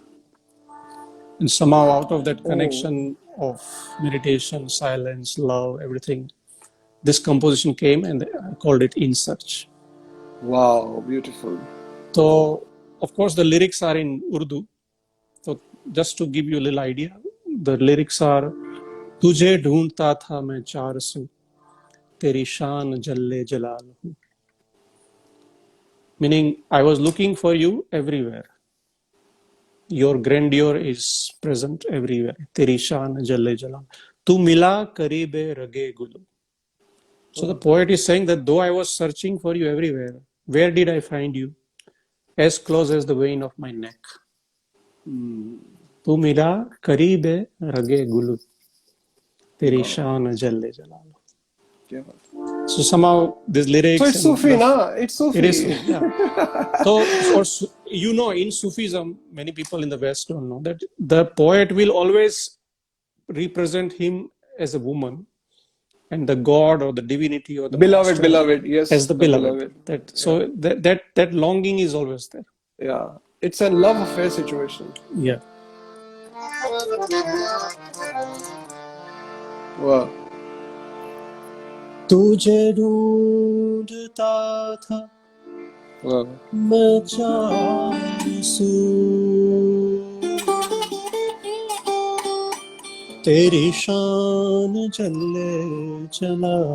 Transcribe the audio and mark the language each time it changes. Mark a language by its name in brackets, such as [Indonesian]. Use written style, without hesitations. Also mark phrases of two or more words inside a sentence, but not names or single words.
[English] And somehow out of that connection of meditation, silence, love, everything, this composition came, and I called it "In Search." Wow, beautiful. So, of course, the lyrics are in Urdu. So, just to give you a little idea, the lyrics are [Urdu] تجھے ڈھونڈتا تھا میں چار سو تیری شان جلے جلال ہوں. [English] Meaning, I was looking for you everywhere. Your grandeur is present everywhere. [Urdu] تیری شان جلے جلال۔ تو ملا قریبِ رگِ گلو. [English] So the poet is saying that though I was searching for you everywhere, where did I find you? As close as the vein of my neck. [Urdu] تو ملا قریبِ رگِ گلو تیری [English] Wow. [Urdu] شان جلے جلال. [English] Yeah. So somehow these So lyrics it's and Sufi, the na? It's it is Sufi. yeah. So for you know, in Sufism, many people in the West don't know that the poet will always represent him as a woman and the god or the divinity or the Beloved, master beloved. as Yes, the the beloved. beloved. That Yeah. so that longing is always there. Yeah. It's a love affair situation. Yeah. Wow. [Urdu] تجھے ڈھونڈتا تھا [English] Wow. [Urdu] میں چاہوں تیری شان چلے چلا